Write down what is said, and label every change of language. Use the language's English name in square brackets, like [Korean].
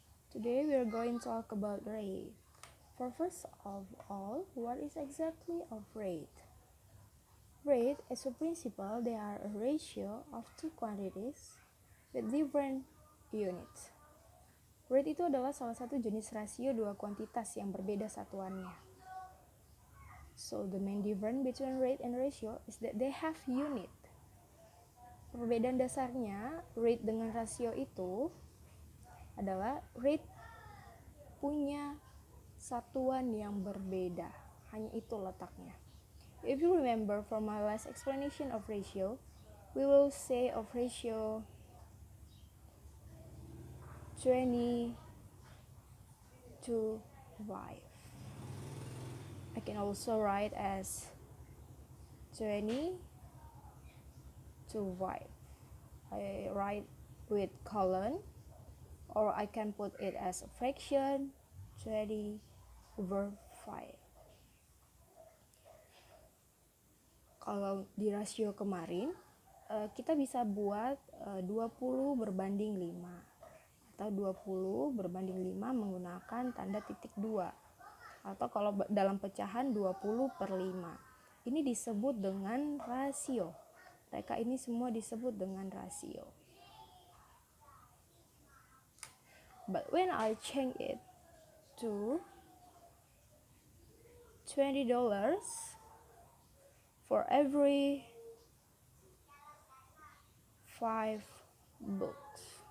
[English] Today we are going to talk about rate. For first of all, what is exactly a rate? Rate is a principle. They are a ratio of two quantities with different units. [Indonesian] Rate itu adalah salah satu jenis rasio dua kuantitas yang berbeda satuannya. [English] So the main difference between rate and ratio is that they have unit. [Indonesian] Perbedaan dasarnya rate dengan rasio itu adalah rate punya satuan yang berbeda, hanya itu letaknya. [English] If you remember from my last explanation of ratio, we will say of ratio 20 to 5. I can also write as 20 to 5. I write with colon, or I can put it as a fraction 20 over 5. [Indonesian] Kalau di rasio kemarin, kita bisa buat 20 berbanding 5 atau 20 berbanding 5 menggunakan tanda titik 2, atau kalau dalam pecahan 20 per 5. Ini disebut dengan rasio. Mereka ini semua disebut dengan rasio. [English] But when I change it to $20 for every 5 books.